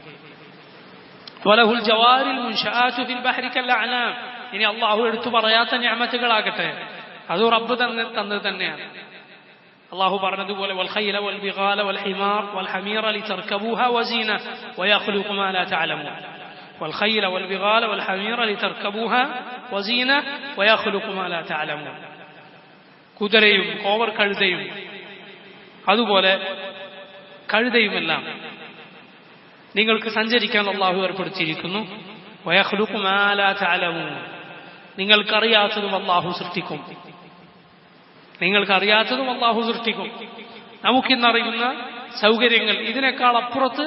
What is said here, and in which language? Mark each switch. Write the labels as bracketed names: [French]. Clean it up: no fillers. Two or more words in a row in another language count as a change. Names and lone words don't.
[Arabic] وله الجوار المنشآت في البحر كالأعلام. [Malayalam] ഇനി അള്ളാഹു എടുത്തു പറയാത്ത നിഅമത്തുകളാകട്ടെ, അത് റബ്ബ് തന്നത് തന്നെയാണ്. അല്ലാഹു പറഞ്ഞതുപോലെ [Arabic] والخيل والبغال والحمار والحمير لتركبوها وزينة ويخلق ما لا تعلمون والخيل والبغال والحمير لتركبوها وزينة ويخلق ما لا تعلمون [Malayalam] കുതിരയും കോവർ കഴുതയും അതുപോലെ കഴുതയുമെല്ലാം നിങ്ങൾക്ക് സഞ്ചരിക്കാൻ അല്ലാഹു ഏർപ്പെടുത്തിയിരിക്കുന്നു [Arabic] ويخلق ما لا تعلمون [Malayalam] നിങ്ങൾക്കറിയാത്തതും അല്ലാഹു സൃഷ്ടിക്കും നിങ്ങൾക്കറിയാത്തതും അല്ലാഹു സൃഷ്ടിക്കും നമുക്കിന്നറിയുന്ന സൗകര്യങ്ങൾ ഇതിനേക്കാൾ അപ്പുറത്ത്